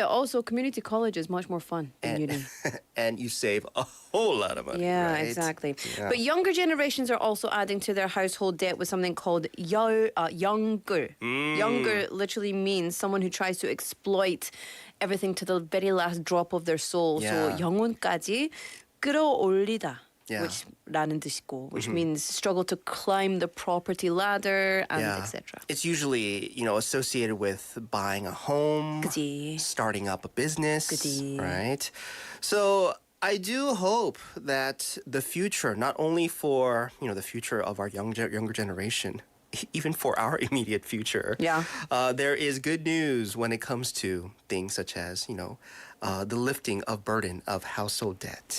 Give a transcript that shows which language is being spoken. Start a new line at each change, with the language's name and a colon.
English: Also, community college is much more fun than uni. And you save a whole lot of money. Yeah, right? exactly. Yeah. But younger generations are also adding to their household debt with something called younger. Younger literally means someone who tries to exploit everything to the very last drop of their soul. Yeah.
Korean: So 영혼까지 끌어올리다.
English: Yeah.
Korean: 라는 뜻이고,
English: which means struggle to climb the property ladder and etc. It's usually, associated with buying a home,
Korean: 그치.
English: starting up a business,
Korean: 그치.
English: right? So I do hope that the future, not only for, the future of our younger generation, even for our immediate future, there is good news when it comes to things such as, the lifting of burden of household debt.